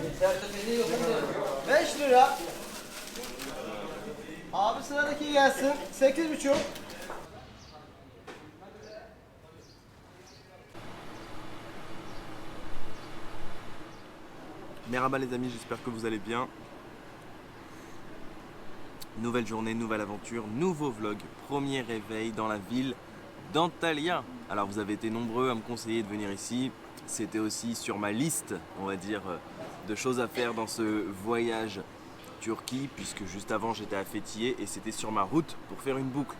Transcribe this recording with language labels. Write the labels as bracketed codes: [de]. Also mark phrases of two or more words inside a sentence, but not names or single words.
[tr] Pili yok mu? 5 lira. Abi sıradaki gelsin. 8,5. [fr] Merhaba les amis, j'espère que vous allez bien. Nouvelle journée, nouvelle aventure, nouveau vlog, premier réveil dans la ville d'Antalya. Alors vous avez été nombreux à me conseiller de venir ici. C'était aussi sur ma liste, on va dire, de choses à faire dans ce voyage Turquie, puisque juste avant j'étais à Fethiye et c'était sur ma route pour faire une boucle.